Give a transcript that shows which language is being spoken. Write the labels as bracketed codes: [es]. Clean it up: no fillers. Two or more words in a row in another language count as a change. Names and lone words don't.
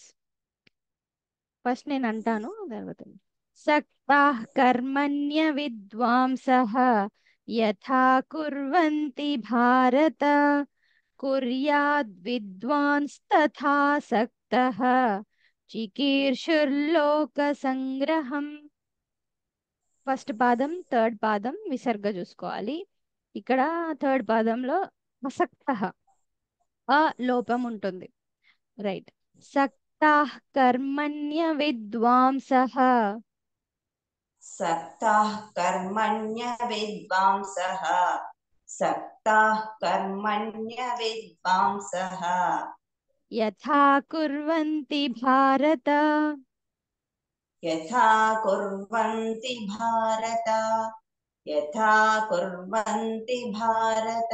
[te] ఫస్ట్ నేను అంటాను, తర్వాత [sa] సక్తాః కర్మణ్య విద్వాంసః యథా కుర్వంతి భారత కుర్యాద్ విద్వాన్స్ తథా సక్తః చికీర్షుర్లోక సంగ్రహం. [te] ఫస్ట్ పాదం థర్డ్ పాదం విసర్గ చూసుకోవాలి. ఇక్కడ థర్డ్ పాదంలో అసక్తః ఆ లోపం ఉంటుంది. [sa] రైట్. సక్తాః కర్మణ్య విద్వాంసః सक्ताः कर्मण्य विद्वांसः सक्ताः कर्मण्य विद्वांसः యథా కుర్వంతి భారత यथा कुर्वन्ति भारत यथा कुर्वन्ति भारत